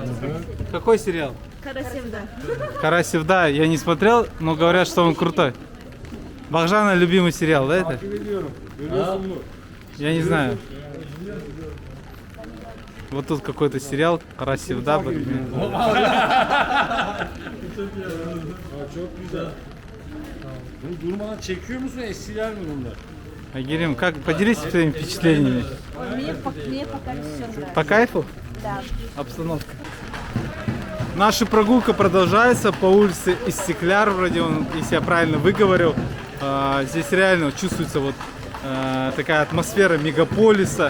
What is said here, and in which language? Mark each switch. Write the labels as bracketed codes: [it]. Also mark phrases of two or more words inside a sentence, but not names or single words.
[ru] Какой сериал? Карасевда. Карасев, да, я не смотрел, но говорят, что он крутой. Бахжана любимый сериал, да, это? Я не знаю. Вот тут какой-то сериал Карасев, да, [tr] Durmadan çekiyor musun? Eskiler mi bunlar? [ru] Агирим, как поделись своими впечатлениями? Мне пока все нравится. По кайфу? Да. Обстановка. Наша прогулка продолжается по улице Истекляр, вроде он, если я правильно выговорил. Здесь реально чувствуется вот такая атмосфера мегаполиса.